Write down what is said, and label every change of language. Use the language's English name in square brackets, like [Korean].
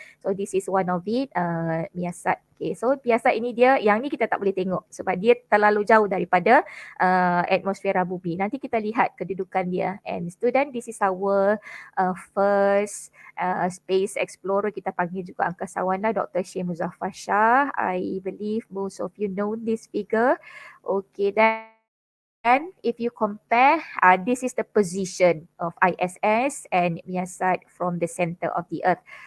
[English] So this is one of it, Miasat. [Malay] Okay, so Miasat ini yang ni kita tak boleh tengok sebab dia terlalu jauh daripada atmosfera bumi. Nanti kita lihat kedudukan dia. [English] And student, this is our first space explorer. [Malay] Kita panggil juga angkasawan lah, Dr. Syed Muzaffar Shah. [English] I believe most of you know this figure. Okay, then if you compare, this is the position of ISS and Miasat from the center of the Earth.